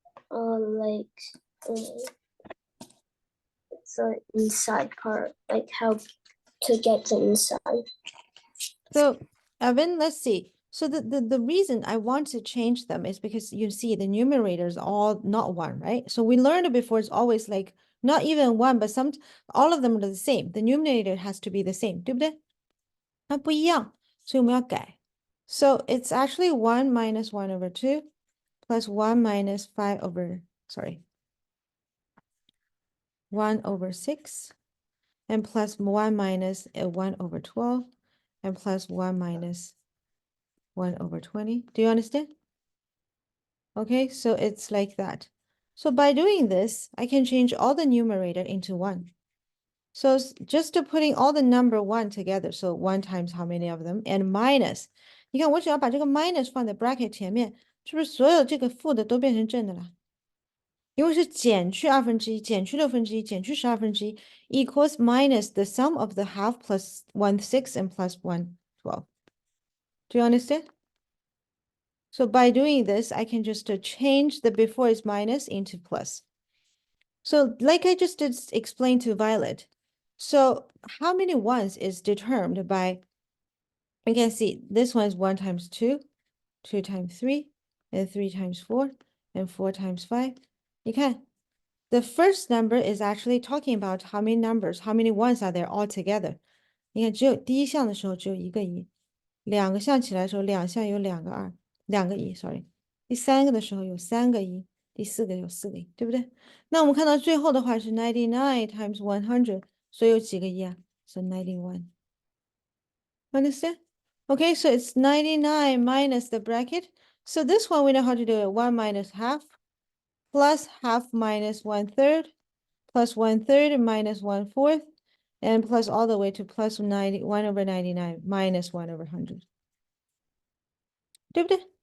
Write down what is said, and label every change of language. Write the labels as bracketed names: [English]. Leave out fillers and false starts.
[English] Like the inside part, like how to get the inside. So, Evan, let's see. So the reason I want to change them is because you see the numerator is all not 1, right? So we learned before it's always like Not even one, but all of them are the same. The numerator has to be the same, [Chinese] 对不对？它不一样，所以我们要改。 [English] So it's actually 1 minus 1 over 2 plus 1 minus 5 over, sorry, 1 over 6 and plus 1 minus 1 over 12 and plus 1 minus 1 over 20. Do you understand? Okay, so it's like that. So by doing this, I can change all the numerator into 1. So just to putting all the number 1 together, so 1 times how many of them, and minus. [Chinese] 你看，我只要把这个 minus 放在 bracket 前面，是不是所有这个负的都变成正的了？因为是减去1/2，减去1/6，减去12/1 [English] equals minus the sum of the half plus 1/6 and plus 1/12. Do you understand? So by doing this, I can just change the before is minus into plus. So like I just did explain to Violet, so how many ones is determined by, you can see this one is 1 times 2, 2 times 3, and 3 times 4, and 4 times 5. You can. The first number is actually talking about how many numbers, how many ones are there all together. [Chinese] 你看，只有第一项的时候只有一个一，两个项起来的时候，两项有两个二，两个一，sorry。第三个的时候有三个一，第四个有四个一，对不对？那我们看到最后的话是 99 times 100，所以有几个一啊？ [English] So 91。 Understand? Okay, so it's 99 minus the bracket. So this one we know how to do it. 1 minus half plus half minus 1/3 plus 1/3 minus 1/4 and plus all the way to plus 1 over 99 minus 1 over 100. [Chinese] 对不对？